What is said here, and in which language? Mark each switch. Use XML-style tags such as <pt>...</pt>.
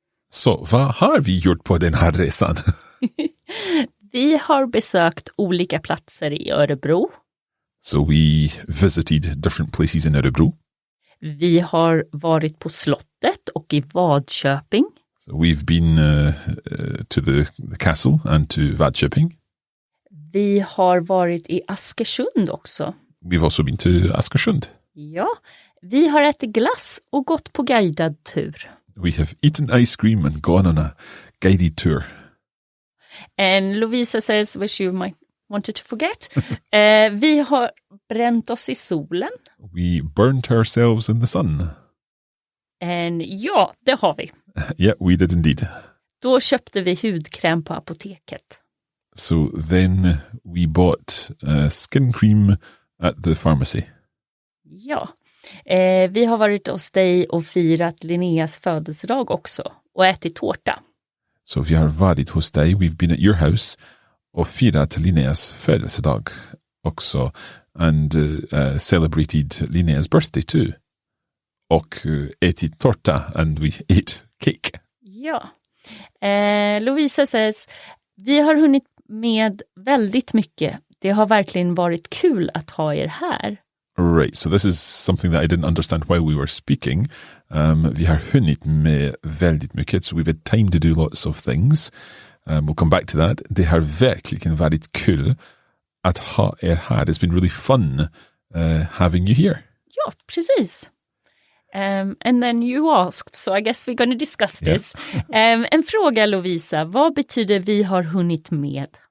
<sv>Så vad har vi gjort på den här resan? Vi har besökt olika platser i Örebro.</sv> <en>So we visited different places in Örebro.</en> <sv>Vi har varit på slottet och i Vadköping.</sv> <en>So we've been to the castle and to Vadköping.</en> <sv>Vi har varit i Askersund också.</sv> <en>We've also been to Askersund.</en> <sv>Ja, vi har ätit glass och gått på guidad tur.</sv> <en>We have eaten ice cream and gone on a guided tour. And Lovisa says, which you might wanted to forget,</en> <sv>vi har bränt oss i solen.</sv> <en>We burnt ourselves in the sun.</en> <sv>And ja, det har vi.</sv> <en>Yeah, we did indeed.</en> <sv>Då köpte vi hudkräm på apoteket.</sv> <en>So then we bought skin cream at the pharmacy.</en> <sv>Ja, vi har varit hos dig och firat Linneas födelsedag också och ätit tårta. Så vi har varit hos dig,</sv> <en>we've been at your house</en> <sv>och firat Linneas födelsedag också</sv> <en>and celebrated Linneas birthday too.</en> <sv>Och ätit tårta</sv> <en>and we ate cake.</en> <sv>Ja. Lovisa says, vi har hunnit med väldigt mycket. Det har verkligen varit kul att ha er här.</sv> <en>Right, so this is something that I didn't understand while we were speaking.</en> <sv>Vi har hunnit med väldigt mycket,</sv> <en>so we've had time to do lots of things. We'll come back to that.</en> <sv>Det har verkligen varit kul att ha er här.</sv> <en>It's been really fun having you here.</en> <sv>Ja, precis.</sv> <en>And then you asked, so I guess we're going to discuss this.</en> <sv>En fråga, Lovisa. Vad betyder vi har hunnit med?</sv>